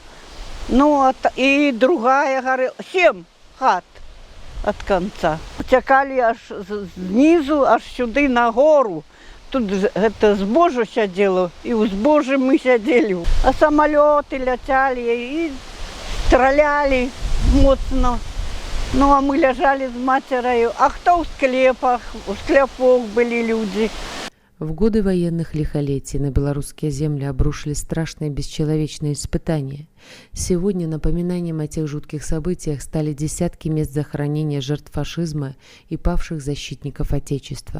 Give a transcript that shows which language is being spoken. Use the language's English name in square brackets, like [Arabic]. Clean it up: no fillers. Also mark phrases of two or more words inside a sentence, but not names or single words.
[Belarusian] Ну, і другая гарэла, 7 хат ад канца. Уцякалі аж знізу, аж сюды на гору. Тут гэта збожжа сядзела, і ў збожжы мы сядзелі. А самалёты ляцялі і стралялі моцна. [Russian] Ну, а мы лежали с матерью. А кто в склепах? [Belarusian] У склепах [Russian] были люди. В годы военных лихолетий на белорусские земли обрушились страшные бесчеловечные испытания. Сегодня напоминанием о тех жутких событиях стали десятки мест захоронения жертв фашизма и павших защитников Отечества.